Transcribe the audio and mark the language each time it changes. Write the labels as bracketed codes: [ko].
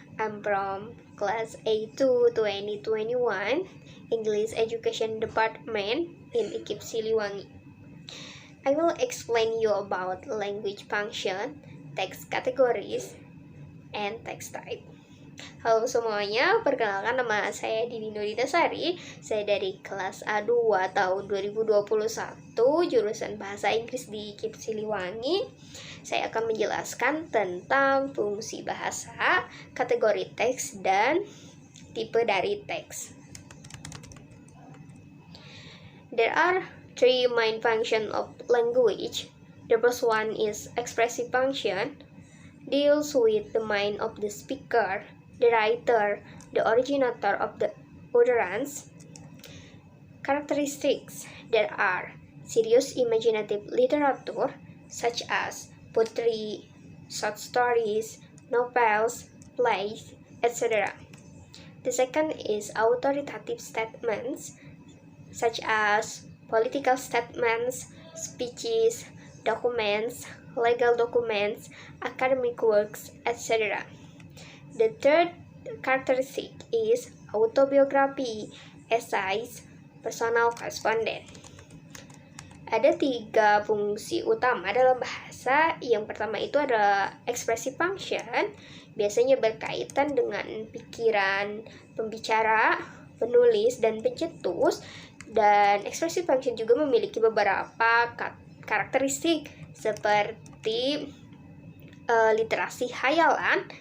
[en] I'm from class A2 2021 English Education Department in IKIP Siliwangi. I will explain you about language function, text categories, and text type. [id] Halo semuanya, perkenalkan nama saya Dini Nurinazari. Saya dari kelas A2 tahun 2021, jurusan Bahasa Inggris di IKIP Siliwangi. Saya akan menjelaskan tentang fungsi bahasa, kategori teks, dan tipe dari teks. [en] There are three main functions of language. The first one is expressive function, deals with the mind of the speaker, the writer, the originator of the utterance. Characteristics: there are serious imaginative literature such as poetry, short stories, novels, plays, etc. The second is authoritative statements such as political statements, speeches, documents, legal documents, academic works, etc. The third characteristic is autobiography, essays, personal correspondence. [id] Ada 3 fungsi utama dalam bahasa. Yang pertama itu adalah expressive function, biasanya berkaitan dengan pikiran pembicara, penulis, dan pencetus. Dan expressive function juga memiliki beberapa karakteristik seperti literasi hayalan.